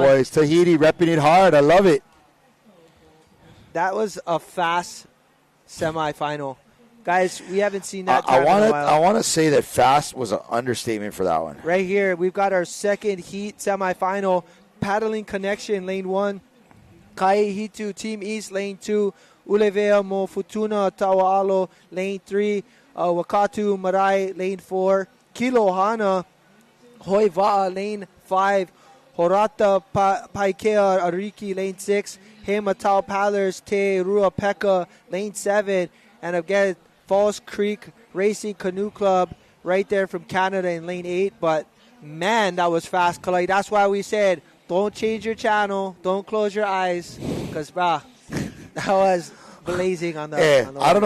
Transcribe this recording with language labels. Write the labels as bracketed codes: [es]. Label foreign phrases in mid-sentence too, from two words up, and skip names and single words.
[en] Yeah, boys. Tahiti repping it hard. I love it. That was a fast semifinal. Guys, we haven't seen that I time in a while. I want to say that fast was an understatement for that one. Right here, we've got our second heat semifinal. Paddling Connection, lane 1. Kaihitu, Team East, lane 2. Ulevea Mo Futuna Tawalo, lane 3. Wakatu Marai, lane 4. Kilohana Hoiva'a, lane 5. Horata Paikea Ariki, lane 6. Hematau Pallers Te Ruapeka, lane 7. And again, Falls Creek Racing Canoe Club right there from Canada in lane 8. But man, that was fast, Kalai. That's why we said, don't change your channel. Don't close your eyes. Because, that was blazing on the... I don't know.